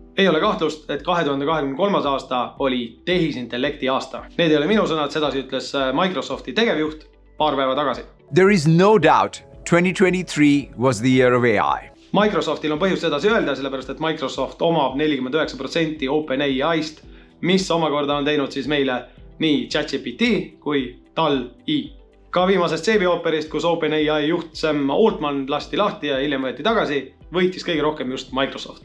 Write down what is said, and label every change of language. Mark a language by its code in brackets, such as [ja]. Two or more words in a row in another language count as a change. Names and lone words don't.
[et] Ei ole kahtlust, et 2023. aasta oli tehisintellekti aasta. Need ei ole minu sõnad, sedasi ütles Microsofti tegevjuht paar päeva tagasi. [en] There is no doubt 2023 was the year of AI. [et] Microsoftil on põhjust sedasi öelda, sellepärast et Microsoft omab 49% OpenAI'st, mis omakorda on teinud siis meile nii ChatGPT kui DALL-E. Ka viimasest seebiooperist, kus OpenAI juht Sam Altman lasti lahti ja hiljem võeti tagasi, võitis kõige rohkem just Microsoft.